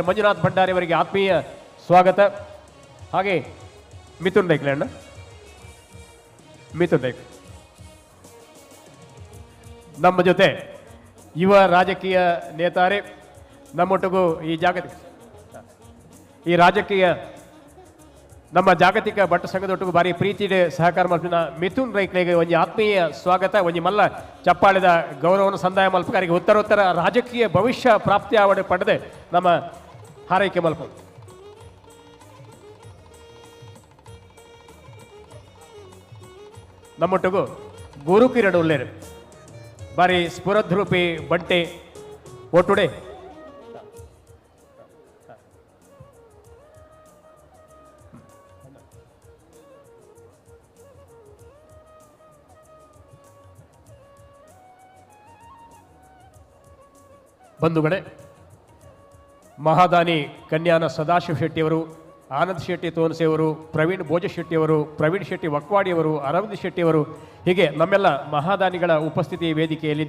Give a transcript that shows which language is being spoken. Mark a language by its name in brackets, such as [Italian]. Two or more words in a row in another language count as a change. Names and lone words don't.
[Kannada] ಮಂಜುನಾಥ ಭಂಡಾರಿ ಅವರಿಗೆ ಆತ್ಮೀಯ ಸ್ವಾಗತ. ಹಾಗೆ [Tulu] ಮಿಥುನ್ ರೈಕ್ಲೆ ಅಣ್ಣ, ಮಿಥುನ್ ರೈಕ್ಲೆ ನಮ್ಮ ಜೊತೆ ಯುವ ರಾಜಕೀಯ ನೇತಾರೆ, ನಮ್ಮೊಟ್ಟಿಗೂ ಈ ರಾಜಕೀಯ ನಮ್ಮ ಜಾಗತಿಕ ಬಂಟ ಸಂಘದೊಟ್ಟಿಗೂ ಬಾರಿ ಪ್ರೀತಿಡೆ ಸಹಕಾರ ಮಲ್ಪಿನ ಮಿಥುನ್ ರೈಕ್ಲೆಗೆ ಒಂದು ಆತ್ಮೀಯ ಸ್ವಾಗತ. ಒಂದು ಮಲ್ಲ ಚಪ್ಪಾಳಿದ ಗೌರವವನ್ನು ಸಂದಾಯ ಮಲ್ಪಕಾರಿಗೆ ಉತ್ತರೋತ್ತರ ರಾಜಕೀಯ ಭವಿಷ್ಯ ಪ್ರಾಪ್ತಿ ಆವಡೆ ಪಡೆದೆ ನಮ್ಮ ಹಾರೈಕೆ ಮಲ್ಪ. ನಮ್ಮೊಟ್ಟಿಗೂ ಗುರುಕಿರಣ್ ಉಲ್ಲೇರು ಬಾರಿ ಸ್ಫುರದ್ರೂಪಿ ಬಂಟೆ ಒಟ್ಟುಡೆ [Kannada] ಬಂಧುಗಳೇ, ಮಹಾದಾನಿ ಕನ್ಯಾನ ಸದಾಶಿವ ಶೆಟ್ಟಿಯವರು, ಆನಂದ್ ಶೆಟ್ಟಿ ತೋನ್ಸೆಯವರು, ಪ್ರವೀಣ್ ಭೋಜಶೆಟ್ಟಿಯವರು, ಪ್ರವೀಣ್ ಶೆಟ್ಟಿ ವಕ್ವಾಡಿಯವರು, ಅರವಿಂದ್ ಶೆಟ್ಟಿಯವರು, ಹೀಗೆ ನಮ್ಮೆಲ್ಲ ಮಹಾದಾನಿಗಳ ಉಪಸ್ಥಿತಿ ವೇದಿಕೆಯಲ್ಲಿದೆ.